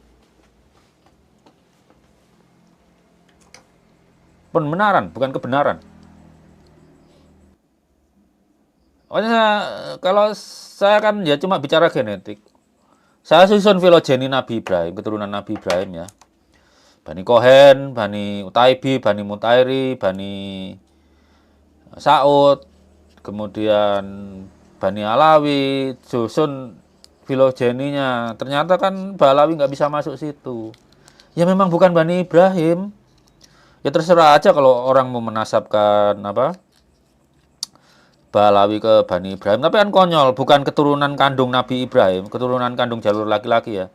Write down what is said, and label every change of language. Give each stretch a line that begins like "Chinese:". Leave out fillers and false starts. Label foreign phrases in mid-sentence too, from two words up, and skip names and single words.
Indonesian: Pembenaran, bukan kebenaran. Pokoknya kalau saya kan ya cuma bicara genetik. Saya susun filogeni Nabi Ibrahim, keturunan Nabi Ibrahim ya. Bani Kohen, Bani Utaibi, Bani Mutairi, Bani Saud, kemudian Bani Alawi, Josun filogeninya. Ternyata kan Balawi nggak bisa masuk situ. Ya memang bukan Bani Ibrahim. Ya terserah aja kalau orang mau menasabkan apa Balawi ke Bani Ibrahim. Tapi kan konyol, bukan keturunan kandung Nabi Ibrahim, keturunan kandung jalur laki-laki ya.